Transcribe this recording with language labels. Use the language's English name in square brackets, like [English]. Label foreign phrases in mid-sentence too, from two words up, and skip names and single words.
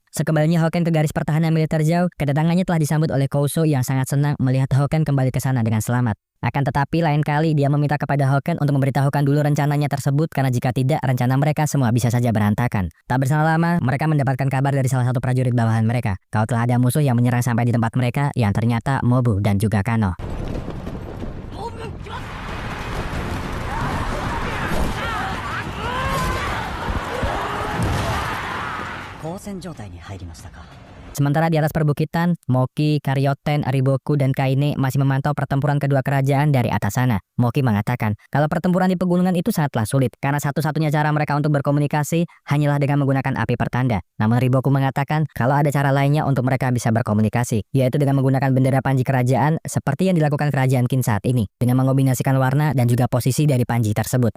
[Indonesian] Sekembalinya Hoken ke garis pertahanan militer jauh, kedatangannya telah disambut oleh Kouso yang sangat senang melihat Hoken kembali ke sana dengan selamat. Akan tetapi lain kali dia meminta kepada Hoken untuk memberitahukan dulu rencananya tersebut karena jika tidak rencana mereka semua bisa saja berantakan. Tak berselang lama mereka mendapatkan kabar dari salah satu prajurit bawahan mereka. Kalau telah ada musuh yang menyerang sampai di tempat mereka yang ternyata Mobu dan juga Kano. [Japanese] 交戦状態に入りましたか。 [Indonesian] Sementara di atas perbukitan, Moki, Karyoten, Ariboku, dan Kaine masih memantau pertempuran kedua kerajaan dari atas sana. Moki mengatakan, kalau pertempuran di pegunungan itu sangatlah sulit, karena satu-satunya cara mereka untuk berkomunikasi hanyalah dengan menggunakan api pertanda. Namun Ariboku mengatakan, kalau ada cara lainnya untuk mereka bisa berkomunikasi, yaitu dengan menggunakan bendera panji kerajaan seperti yang dilakukan kerajaan Qin saat ini, dengan mengombinasikan warna dan juga posisi dari panji tersebut.